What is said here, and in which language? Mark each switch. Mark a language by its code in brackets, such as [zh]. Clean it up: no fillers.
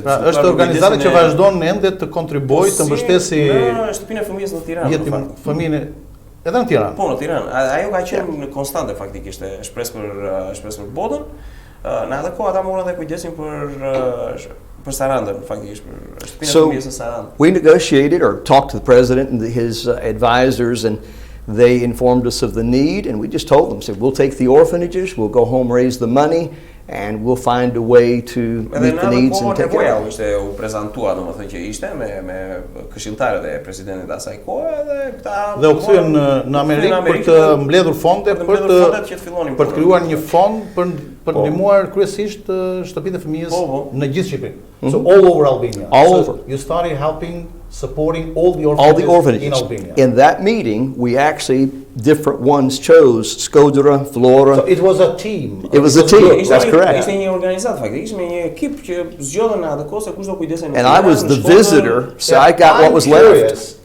[sq] Është organizata që vazhdon ende të kontribuojë të mbështesi shtëpinë e fëmijës në Tiranë. Fëmijën edhe në Tiranë. Po, në Tiranë. Ajo ka qenë konstante faktikisht, e shpresë për botën. Në atë kohë ata morën dhe kujdesin për Sarandën, faktikisht për shtëpinë e fëmijës në Sarandë. [en] We negotiated or talked to the president and his advisors, and they informed us of the need, and we just told them, said, we'll take the orphanages, we'll go home, raise the money, and we'll find a way to meet the needs and take care of it. [sq] U prezantua, domethënë që ishte me këshilltarët e presidentit asaj kohe dhe u kthyen në Amerikë për të mbledhur fonde për të krijuar një fond për të ndihmuar kryesisht shtëpitë e fëmijës në gjithë Shqipërinë. [en] So all over Albania. Over. You started supporting all the orphanages in Albania. In that meeting, we actually, different ones chose Skodra, Flora. So it was a team. It was a team, that's correct. [sq] Ishte një organizat, faktikisht, ishte një ekip që zgjodhen atë kohë se kush do kujdesen. [en] And I was the visitor, so I got what was left.